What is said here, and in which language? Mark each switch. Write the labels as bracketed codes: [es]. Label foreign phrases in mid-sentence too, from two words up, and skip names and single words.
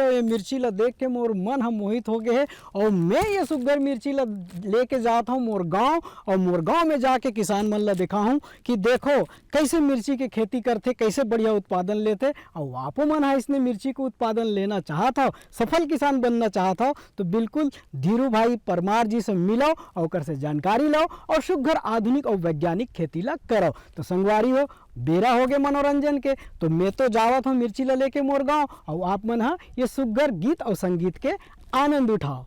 [hne] ये मिर्ची ला देख के मोर मन हम मोहित हो गए है और मैं ये सुग्घर मिर्ची ला लेके जाता हूँ मोर गांव, और मोर गांव में जाके किसान मन ला दिखा हूँ कि देखो कैसे मिर्ची के खेती करते, कैसे बढ़िया उत्पादन लेते। और आपो मन है इसने मिर्ची को उत्पादन लेना चाहता हो, सफल किसान बनना चाहता हो, तो बिल्कुल धीरू भाई परमार जी से मिलो और ओकर से जानकारी लो और सुग्घर आधुनिक और वैज्ञानिक खेती ला करो। तो संगवारी हो, बेरा हो गए मनोरंजन के, तो मैं तो जावत हूँ मिर्ची ला लेके मोर गाँव, और आप मन हा ये सुग्घर गीत और संगीत के आनंद उठाओ।